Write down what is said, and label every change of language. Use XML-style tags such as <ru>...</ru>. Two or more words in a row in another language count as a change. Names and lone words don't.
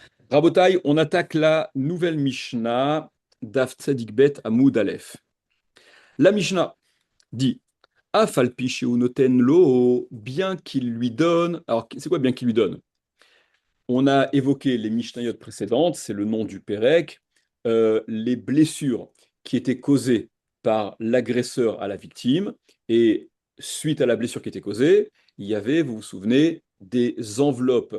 <fr>Rabotai, on attaque la nouvelle Mishnah d'Af Tzadik Bet Amoud Aleph. La Mishnah dit</fr> <he>אף על פי נותן לו,</he> <fr>bien qu'il lui donne. Alors, c'est quoi bien qu'il lui donne? On a évoqué les Mishnayot précédentes, c'est le nom du Pérec, les blessures qui étaient causées par l'agresseur à la victime, et suite à la blessure qui était causée, il y avait, vous vous souvenez, des enveloppes.</fr>